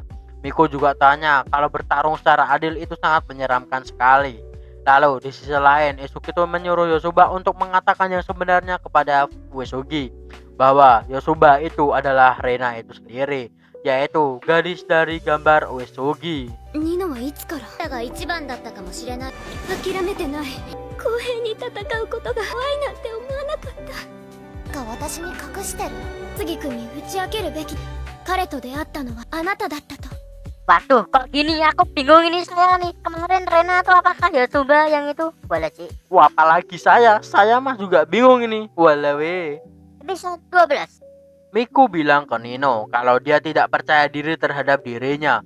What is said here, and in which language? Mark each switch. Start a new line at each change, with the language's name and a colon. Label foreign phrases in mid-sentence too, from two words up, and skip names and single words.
Indonesian: Miku juga tanya kalau bertarung secara adil itu sangat menyeramkan sekali. Lalu di sisi lain, Isuki itu menyuruh Yosuba untuk mengatakan yang sebenarnya kepada Uesugi, bahwa Yosuba itu adalah Rena itu sendiri, yaitu gadis dari gambar Uesugi.
Japanese: ニノはいつからあなたが一番だったかもしれない。諦めてない。公平に戦うことが怖いなんて思わなかった。私に隠してる。次君に打ち明けるべき。彼と出会ったのはあなただったと。
Indonesian: Waduh, kok gini? Aku bingung ini saya nih. Kemarin Rena atau apakah Yosuba yang itu? Boleh sih. Wah, apalagi saya mah juga bingung ini. Walawe. Episode 12. Miku bilang ke Nino kalau dia tidak percaya diri terhadap dirinya.